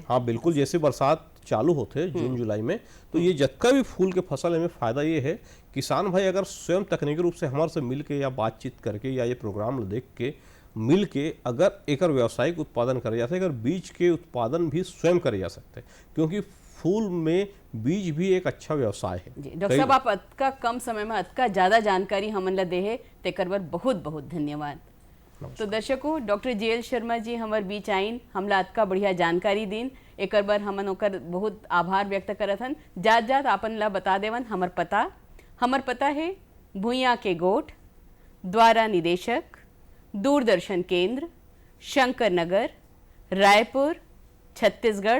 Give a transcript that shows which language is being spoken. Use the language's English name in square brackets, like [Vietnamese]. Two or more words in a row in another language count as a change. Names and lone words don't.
[Chhattisgarhi] हाँ बिल्कुल, जैसे बरसात चालू होते जून जुलाई में, तो ये जतका भी फूल के फसल में फ़ायदा ये है, किसान भाई अगर स्वयं तकनीकी रूप से हमारे से मिल के या बातचीत करके या ये प्रोग्राम देख के मिल के अगर एकर व्यावसायिक उत्पादन करे जाते, अगर बीज के उत्पादन भी स्वयं करे जा सकते, क्योंकि फूल में बीज भी एक अच्छा व्यवसाय है। जी डॉक्टर साहब, आप अतका कम समय में अतका ज़्यादा जानकारी हमन ला देहे तेकर बर बहुत बहुत धन्यवाद। तो दर्शकों, डॉक्टर JL शर्मा जी हमार बीच आइन, हमला अतका बढ़िया जानकारी दीन, एकर बर हमन ओकर बहुत आभार व्यक्त करत हन। जात जात आपन ला बता देवन हमर पता है भुइयां के गोठ, द्वारा निदेशक, दूरदर्शन केंद्र, शंकर नगर, रायपुर, छत्तीसगढ़।